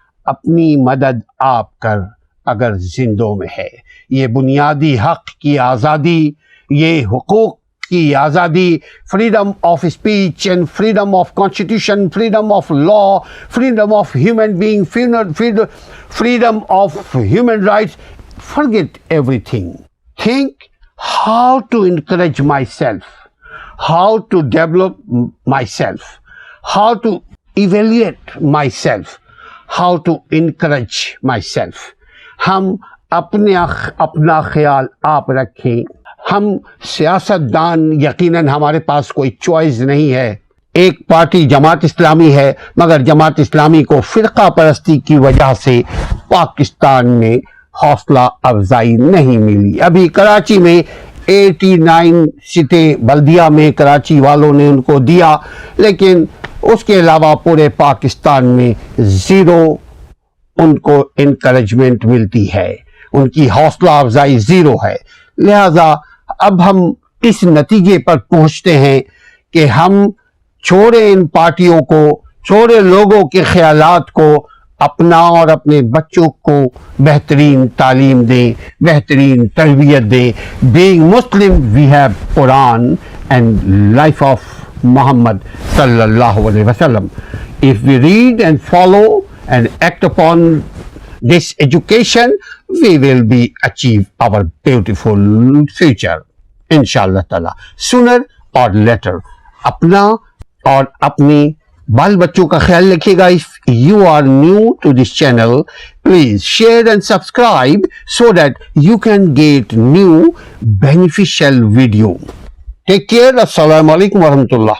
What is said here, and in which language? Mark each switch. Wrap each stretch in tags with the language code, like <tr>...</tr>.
<ur>اپنی مدد آپ کر اگر زندوں میں ہے۔ یہ بنیادی حق کی آزادی،</ur> <en>یہ حقوق کی آزادی، freedom of speech and freedom of constitution, freedom of law, freedom of human being, freedom of human rights, forget everything. Think how to encourage myself, how to develop myself, how to evaluate myself, how to encourage myself.</en> <ur>ہم اپنا خیال آپ رکھیں۔ ہم سیاستدان، یقیناً ہمارے پاس کوئی چوائس نہیں ہے۔ ایک پارٹی جماعت اسلامی ہے، مگر جماعت اسلامی کو فرقہ پرستی کی وجہ سے پاکستان میں حوصلہ افزائی نہیں ملی۔ ابھی کراچی میں 89 سیٹیں بلدیہ میں کراچی والوں نے ان کو دیا، لیکن اس کے علاوہ پورے پاکستان میں 0 ان کو انکریجمنٹ ملتی ہے، ان کی حوصلہ افزائی 0 ہے۔ لہذا اب ہم اس نتیجے پر پہنچتے ہیں کہ ہم چھوڑیں ان پارٹیوں کو، چھوڑیں لوگوں کے خیالات کو، اپنا اور اپنے بچوں کو بہترین تعلیم دیں، بہترین تربیت دیں۔</ur> <en>Being Muslim, we have Quran and life of Muhammad sallallahu alaihi wasallam. If we read and follow and act upon this education, we will be achieve our beautiful future, inshallah ta'ala, sooner or later.</en> <ur>اپنا اور اپنے بال بچوں کا خیال رکھیے گا۔</ur> <en>If you are new to this channel, please share and subscribe so that you can get new beneficial video. Take care. Assalamu alaikum warahmatullah.</en>